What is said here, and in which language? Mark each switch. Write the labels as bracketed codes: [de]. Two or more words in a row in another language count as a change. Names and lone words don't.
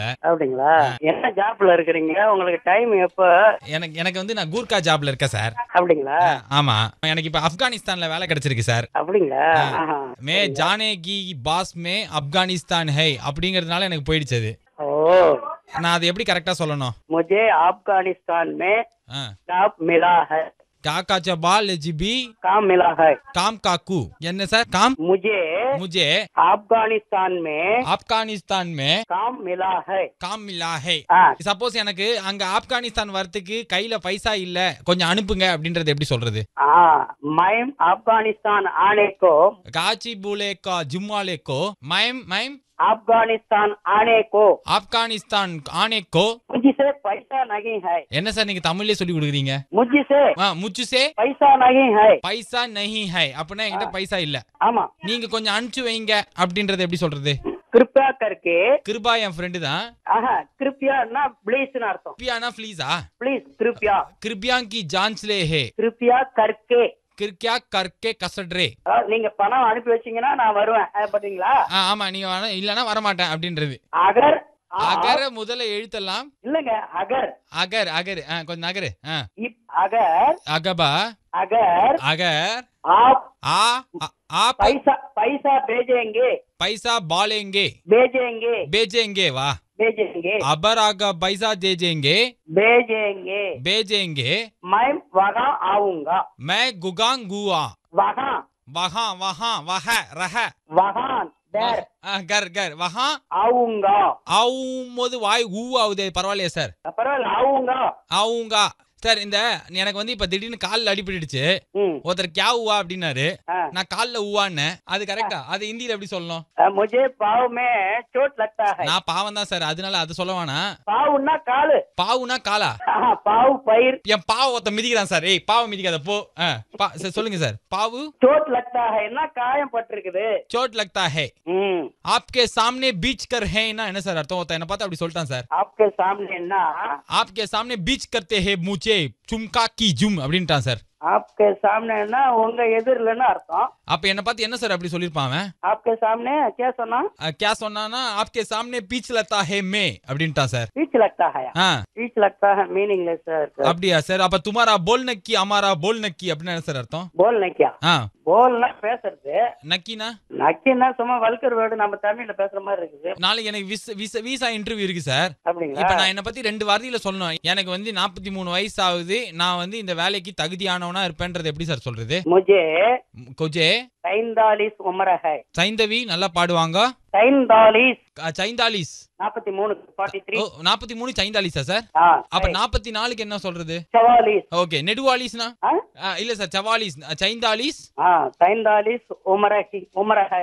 [ta] அப்படிங்களா? என்ன ஜாப்ல இருக்கிறீங்க? உங்களுக்கு டைம் எப்ப? எனக்கு வந்து நான் கூர்கா ஜாப்ல இருக்கேன் சார். அப்படிங்களா? ஆமா, எனக்கு இப்ப ஆப்கானிஸ்தான்ல வேலை கிடைச்சிருக்கு சார். அப்படிங்களா? [hi] मैं जाने की पास में अफ़गानिस्तान है [ta] அப்படிங்கறதுனால எனக்கு போயிடுச்சு. ஓ, நான் அது எப்படி கரெக்டா சொல்லணும்? [hi] मुझे अफगानिस्तान में काम मिला है. काका चबाल जीबी काम मिला है. काम काकू [ta] என்ன சார்? [hi] काम मुझे अफगानिस्तान में काम मिला है. काम मिला है. [ta] சப்போஸ் எனக்கு அங்க ஆப்கானிஸ்தான் வரதுக்கு கையில பைசா இல்ல, கொஞ்சம் அனுப்புங்க அப்படின்றது எப்படி சொல்றது? [hi] मैं अफगानिस्तान आने को காச்சி பூலே கா ஜும்மாலே கோ मैम अफगानिस्तान आने को अफ़गानिस्तान आने को मुझसे पैसा नहीं है. [ta] என்ன சார் நீங்க தமிழ்லயே சொல்லி கொடுக்குறீங்க? [hi] मुझसे पैसा नहीं है. पैसा नहीं है [ta] அப்படின்னா என்கிட்ட பைசா இல்ல. ஆமா, நீங்க கொஞ்சம் அனுப்பிச்சு வைங்க அப்படின்றது எப்படி சொல்றது? [hi] कृपया करके. [ta] கிருபா என் ஃப்ரெண்டு தான். कृपयाனா ப்ளீஸ்னு அர்த்தம். கிருபியானா ப்ளீஸா? [hi] ப்ளீஸ் कृपया. கிருபியா கி ஜான்ச் லே ஹே. कृपया करके. கிர்கியா கர்க்கே கசட்ரே. [ta] நீங்க பணம் அனுப்பி வச்சீங்கன்னா நான் வருவேன். பாத்தீங்களா? ஆமா, நீங்க இல்லனா வர மாட்டேன் அப்படின்றது. அகர் அகர முதல்ல எழுத்தலாம் இல்லங்க. அகர் [hi] अगर अगर [ta] கொஞ்சம் நகரு. [hi] अगर अगबा अगर अगर आप आप पैसा भेजेंगे. पैसा बालेंगे भेजेंगे वाह भेजेंगे. अबर आगा पैसा दे देंगे भेजेंगे. मैं वहाँ आऊंगा. मैं गुगांग गुआ वहाँ वहाँ वहाँ वह रह वहाँ there घर घर वहाँ आऊंगा. [ta] ஆவும்போது வாய் ஊ ஆகுது. பரவாயில்லையா சார்? பரவாயில்ல, ஆऊंगा சார். இந்த எனக்கு வந்து இப்ப திடீர்னு கால்ல அடிபட்டுடுச்சு. ஒருத்தர் [hi] क्या हुआ [ta] அப்படின்னாரு. நான் கால்ல ஊவான்னு. அது கரெக்டா? அது ஹிந்தில எப்படி சொல்லணும்? [hi] मुझे पाव में चोट लगता है. [ta] நான் பாவம் தான் சார், அதனால அது சொல்ல வேணாம். பாவுன்னா காலு. பாவுனா காலா? பாவு பயிர். என் பாவ ஒருத்த மிதிக்கிறான் சார். ஏய், பாவ மிதிக்காத போ. சார் சொல்லுங்க சார். பாவு [hi] चोट लगता है [ta] என்ன? காயம் பட்டிருக்குது. [hi] चोट लगता है. आपके सामने बीच कर है ना [ta] என்ன சார் அர்த்தம்? ஒருத்த என்ன பார்த்து அப்படி சொல்லிட்டான் சார். [hi] आपके सामने ना आपके सामने बीच करते हैं मुझे चुमका की जुम [ta] அப்படின்ட்டான் சார். [hi] आपके सामने ना [ta] உங்க எதிரிலன்னு அர்த்தம். அப்ப என்ன பார்த்து என்ன சார் அப்படி சொல்லிருப்பான் அவன்? [hi] आपके सामने क्या சொன்னா? क्या சொன்னானா आपके सामने बीच लगता है मैं [ta] அப்படின்ட்டான் சார். [hi] बीच लगता है. बीच लगता है [ta] மீனிங்லெஸ் சார். அப்படியா சார்? அப்ப [hi] तुम्हारा बोलने की हमारा बोलने की [ta] அப்படினா என்ன சார் அர்த்தம்? [hi] बोलने क्या? [ta] போல்னா பேசுறது. நக்கினா? நக்கினா சும்மா [en] vulgar word [ta] நம்ம தமிழ்ல பேசுற மாதிரி இருக்குது. நாளைக்கு எனக்கு [en] visa interview [ta] இருக்கு சார். அப்படிங்களா? இப்ப நான் என்ன பத்தி 2 வார்த்தையில சொல்லணும். எனக்கு வந்து 43 வயசு ஆகுது. நான் வந்து இந்த வேலைக்கு தகுதியானவனா இருப்பேன்றது எப்படி சார் சொல்றது? [hi] मुझे 45 उम्र है. [ta] சைந்தவி நல்லா பாடுவாங்க. 43 43 43 சைந்தாலிஸா சார்? அப்ப 44க்கு என்ன சொல்றது? 44. ஓகே, நெடுவாலிஸ்னா? இல்ல சார், சவாலிஸ். சைந்தாலிஸ். [hi] 43 उम्र है.